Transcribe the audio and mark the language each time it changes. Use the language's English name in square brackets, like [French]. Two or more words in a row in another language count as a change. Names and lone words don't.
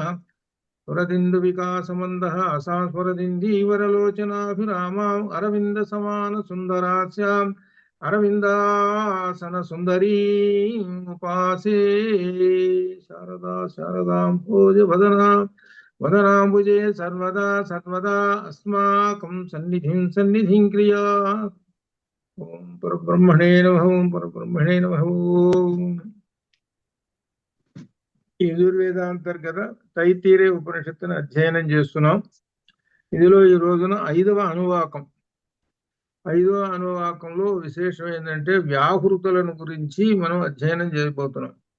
[Sanskrit] सुरदिन्दुविकासमन्दः असास्वरदिन्दीवरलोचनाभिरामाम् अरविन्दसमानसुन्दरास्याम् अरविन्दासनसुन्दरीम् उपासे। शारदां भोजवदना वदनाम्बुजे सर्वदा सर्वदा अस्माकं सन्निधिं क्रिया। ఓం పరబ్రహ్మణే నమః. ఓం పరబ్రహ్మణే నమః. [Telugu] యజుర్వేదాంతర్గత తైత్తీరే ఉపనిషత్తును అధ్యయనం చేస్తున్నాం. ఇందులో ఈ రోజున ఐదవ అనువాకంలో విశేషం ఏంటంటే వ్యాహృతులను గురించి మనం అధ్యయనం చేయబోతున్నాం.